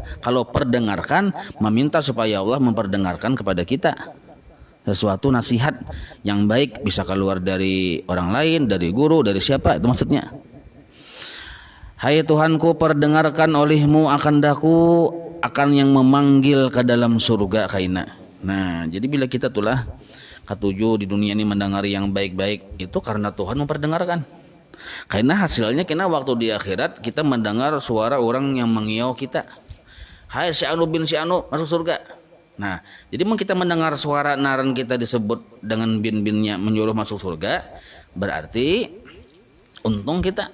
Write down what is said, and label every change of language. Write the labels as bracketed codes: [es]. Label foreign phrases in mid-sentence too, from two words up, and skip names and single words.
[id] Kalau perdengarkan meminta supaya Allah memperdengarkan kepada kita sesuatu nasihat yang baik, bisa keluar dari orang lain, dari guru, dari siapa, itu maksudnya. Hai Tuhanku, perdengarkan olehmu akan daku akan yang memanggil ke dalam surga kaina. Nah, jadi bila kita tulah ketujuh di dunia ini mendengari yang baik-baik, itu karena Tuhan memperdengarkan. Karena hasilnya kena waktu di akhirat kita mendengar suara orang yang mengiau kita. Hai si Anu bin si Anu masuk surga. Nah, jadi kita mendengar suara naran kita disebut dengan bin-binnya menyuruh masuk surga, berarti untung kita.